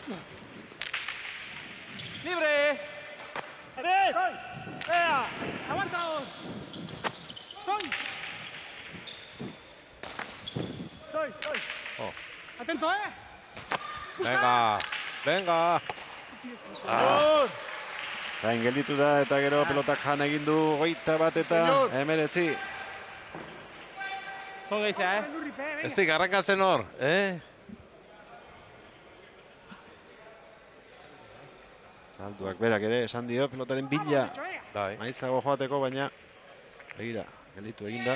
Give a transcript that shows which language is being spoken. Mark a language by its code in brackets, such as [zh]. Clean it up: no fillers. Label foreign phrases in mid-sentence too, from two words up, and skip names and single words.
[es] ¡Libre! ¡Estoy! ¡Vea! ¡Aguanta! ¡Estoy! ¡Estoy! Oh. ¡Atento, Venga! [eu] Zain gelditu da eta gero pelotak jan egin du 21 eta 19. Zo gehiago, Ez dik arrankatzen hor, Zalduak berak ere esan dio pelotaren bila maizago joateko, baina begira, gelditu eginda.